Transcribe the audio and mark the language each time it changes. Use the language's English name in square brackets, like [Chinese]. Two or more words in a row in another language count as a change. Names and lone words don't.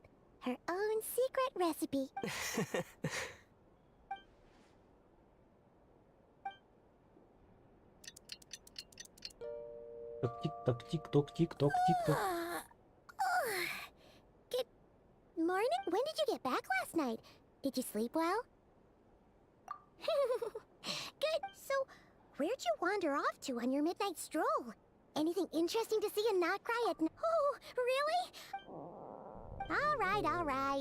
[English] Her own secret recipe. Тик-ток, тик-ток, тик-ток, тик-ток. Good morning? When did you get back last night? Did you sleep well? Good. So, where'd you wander off to on your midnight stroll? Anything interesting to see in Nodcry at night? Oh, really? All right.